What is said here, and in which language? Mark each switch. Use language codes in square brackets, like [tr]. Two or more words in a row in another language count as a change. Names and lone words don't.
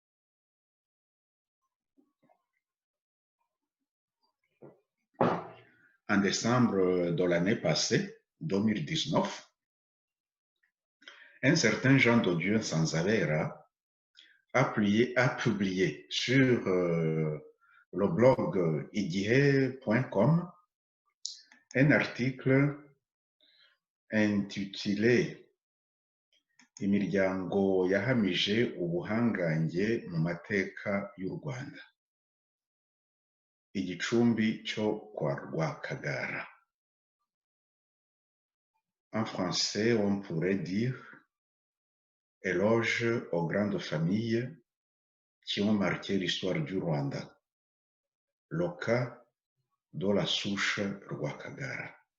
[fr] En décembre de l'année passée, 2019, un certain Jean de Dieu Sanzavera a publié sur le blog idihe.com un article [rw] intitulé Imiryango yahamije ubuhangange mu mateka y'u Rwanda. igicumbi cyo kwa Rwakagara. [fr] En français, on pourrait dire éloge aux grandes familles qui ont marqué l'histoire du Rwanda. Le cas de la souche Rwakagara.